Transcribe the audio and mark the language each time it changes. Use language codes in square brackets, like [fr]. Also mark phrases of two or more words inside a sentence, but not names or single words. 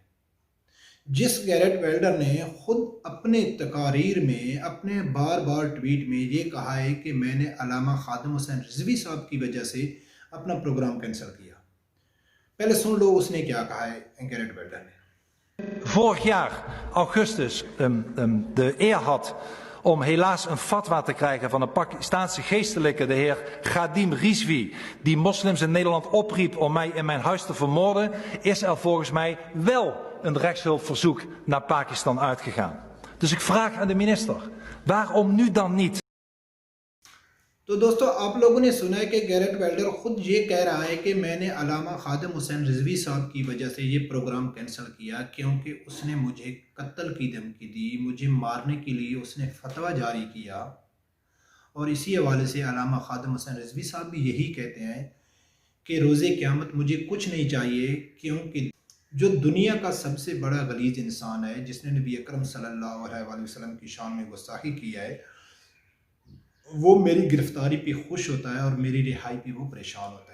[ur] جس گیرٹ ویلڈر نے خود اپنے تقاریر میں، اپنے بار بار ٹویٹ میں یہ کہا ہے کہ میں نے علامہ خادم حسین رضوی صاحب کی وجہ سے اپنا [en] program cancel [ur] کیا۔ پہلے سن لو اس نے کیا کہا ہے گیرٹ ویلڈر نے۔ [nl] Vorig jaar, augustus, de eer had om helaas een fatwa te krijgen van een Pakistaanse geestelijke, de heer Ghadim Rizvi, die moslims in Nederland opriep om mij in mijn huis te vermoorden, is er volgens mij wel een rechtshulpverzoek naar Pakistan uitgegaan. Dus ik vraag aan de minister, waarom nu dan niet? [ur] تو دوستو آپ لوگوں نے سنا ہے کہ گیرٹ ویلڈر خود یہ کہہ رہا ہے کہ میں نے علامہ خادم حسین رضوی صاحب کی وجہ سے یہ [en] program cancel [ur] کیا، کیونکہ اس نے مجھے قتل کی دھمکی دی، مجھے مارنے کے لیے اس نے فتویٰ جاری کیا۔ اور اسی حوالے سے علامہ خادم حسین رضوی صاحب بھی یہی کہتے ہیں کہ روز قیامت مجھے کچھ نہیں چاہیے، کیونکہ جو دنیا کا سب سے بڑا غلیظ انسان ہے، جس نے نبی اکرم [ar] صلی اللہ علیہ وآلہ وسلم [ur] کی شان میں گستاخی کی ہے، وہ میری گرفتاری پہ خوش ہوتا ہے اور میری رہائی پہ وہ پریشان ہوتا ہے۔